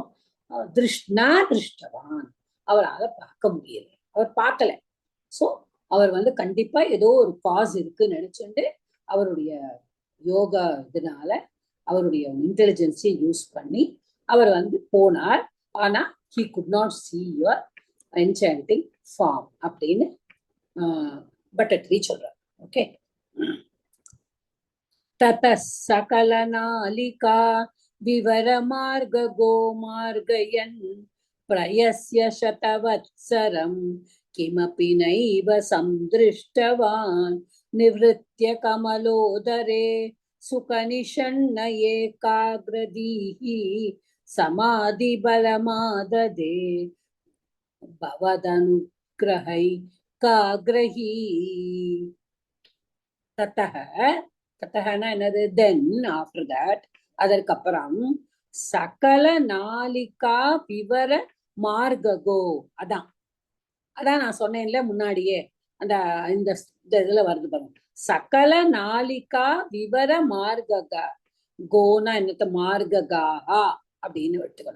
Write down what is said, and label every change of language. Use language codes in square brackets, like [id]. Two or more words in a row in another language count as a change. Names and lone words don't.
[ta] திருஷ்டவான், அவரால் பார்க்க முடியல, அவர் பார்க்கல. சோ அவர் வந்து கண்டிப்பா ஏதோ ஒரு காஸ் இருக்குன்னு நினைச்சுட்டு அவருடைய யோகா இதனால அவருடைய [en] intelligence use [ta] பண்ணி அவர் வந்து போனார். ஆனா [en] he could not see your enchanting form [ta] அப்படின்னு பட்டத்திரி சொல்றார். ஓகே, [sa] ततः सकलनालिका विवरमार्गगो मार्गयन् प्रयस्य शतवत्सरं किमपि नैव संदृष्टवान् निवृत्य कमलोदरे सुखनिषण्ण एकाग्रदीः समाधिबलमाददे भवदनुग्रहै काग्रही. [ta] தத்தகனா என்னது, [en] then after that, [ta] அதற்கப்புறம் [sa] सकल नालिका विवर मार्गगो, [ta] அதான் நான் சொன்னேன்ல முன்னாடியே, அந்த இந்த இதுல வருது பாருங்க, [sa] सकल नालिका विवर मार्गग, [ta] கோனா என்னத்த, மார்ககாஹா அப்படின்னு எடுத்துக்கணும்.